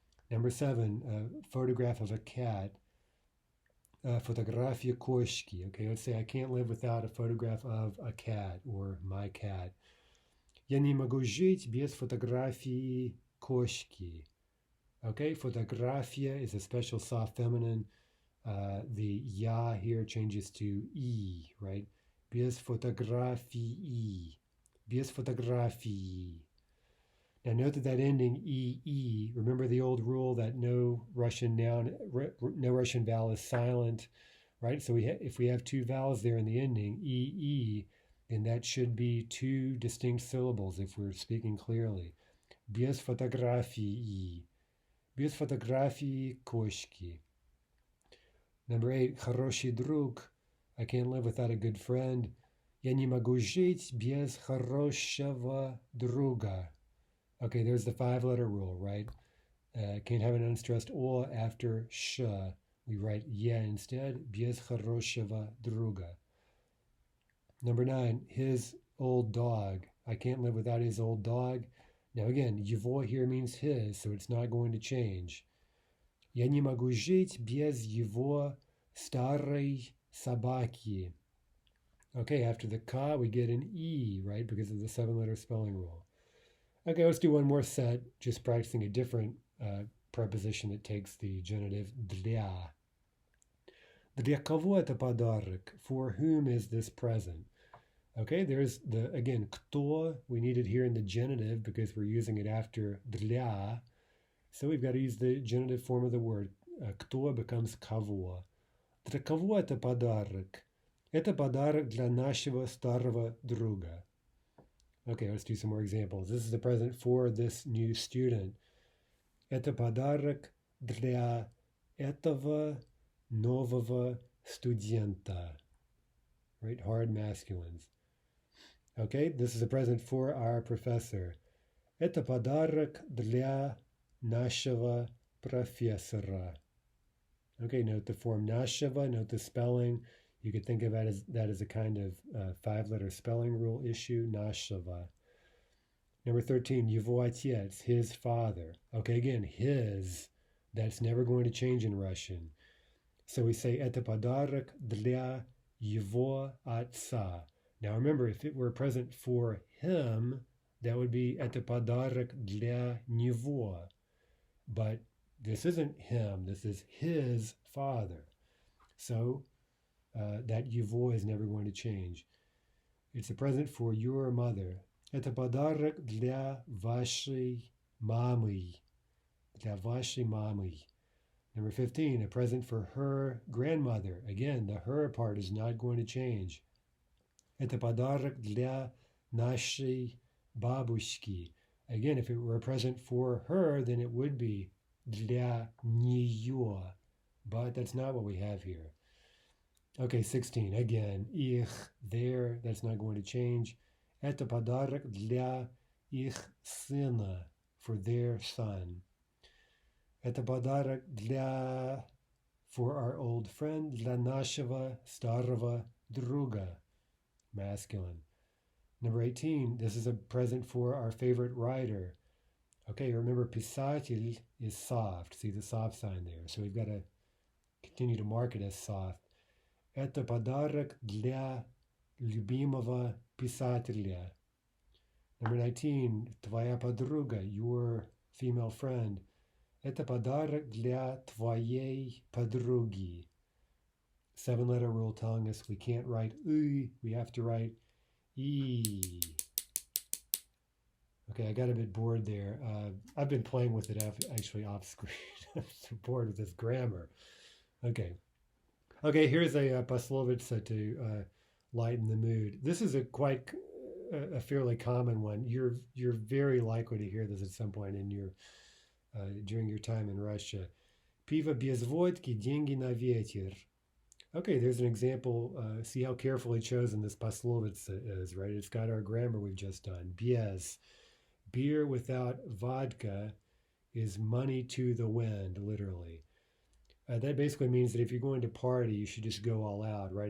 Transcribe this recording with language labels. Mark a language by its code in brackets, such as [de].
[en] Number 7, a photograph of a cat. [ru] Фотография кошки. [en] Okay, let's say I can't live without a photograph of a cat or my cat. [ru] Я не могу жить без фотографии кошки. [en] Okay, фотография is a special soft feminine. The ya here changes to e, right? [ru] Без фотографии. Без фотографии. [en] Now note that ending e, remember the old rule that no Russian vowel is silent, right? So if we have two vowels there in the ending, e, then that should be two distinct syllables if we're speaking clearly. [ru] Без фотографии. Без фотографии кошки. [en] Number 8, [ru] хороший друг. [en] I can't live without a good friend. [ru] Я не могу жить без хорошего друга. [en] Okay, there's the 5-letter rule, right? Can't have an unstressed o after sh. We write yeah instead. [ru] Без хорошего друга. [en] Number 9, his old dog. I can't live without his old dog. Now again, его here means his, so it's not going to change. [ru] Я не могу жить без его старой собаки. [en] Okay, after the ka, we get an e, right? Because of the 7-letter spelling rule. Okay, let's do one more set, just practicing a different preposition that takes the genitive для. [ru] Для кого это подарок? [en] For whom is this present? Okay, there's the, again, кто, we need it here in the genitive because we're using it after для. So we've got to use the genitive form of the word. [ru] Кто becomes кого. Для кого это подарок? Это подарок для нашего старого друга. [en] Okay, let's do some more examples. This is the present for this new student. [ru] Это подарок для этого нового студента. [en] Right, hard masculines. Okay, this is the present for our professor. [ru] Это подарок для нашего профессора. [en] Okay, note the form нашего, note the spelling. You could think of that as a kind of 5-letter spelling rule issue, нашего. Number 13, [ru] его отец, [en] his father. Okay, again, his, that's never going to change in Russian. So we say [ru] это подарок для его отца. [en] Now remember, if it were present for him, that would be [ru] это подарок для него. [en] But this isn't him, this is his father. So that его is never going to change. It's a present for your mother. [ru] Это подарок для вашей мамы. Для вашей мамы. [en] Number 15, a present for her grandmother. Again, the her part is not going to change. [ru] Это подарок для нашей бабушки. [en] Again, if it were a present for her, then it would be для нее. But that's not what we have here. Okay, 16, again, их, their, that's not going to change. [ru] Это подарок для их сына, [en] for their son. [ru] Это подарок для, [en] for our old friend, [ru] для нашего старого друга, [en] masculine. Number 18, this is a present for our favorite writer. Okay, remember, писатель is soft. See the soft sign there. So we've got to continue to mark it as soft. [ru] Это подарок для любимого писателя. [en] Number 19, [ru] твоя подруга, [en] your female friend. [ru] Это подарок для твоей подруги. [en] 7-letter rule telling us we can't write we have to write e. Okay, I got a bit bored there. I've been playing with it actually off screen. I'm so bored with this grammar. Okay, here's a poslovica to lighten the mood. This is a fairly common one. You're very likely to hear this at some point in your during your time in Russia. [ru] Pivo без водки, деньги на ветер. [en] Okay, there's an example. See how carefully chosen this poslovica is, right? It's got our grammar we've just done. [ru] Без. [en] Beer without vodka is money to the wind, literally. That basically means that if you're going to party, you should just go all out, right?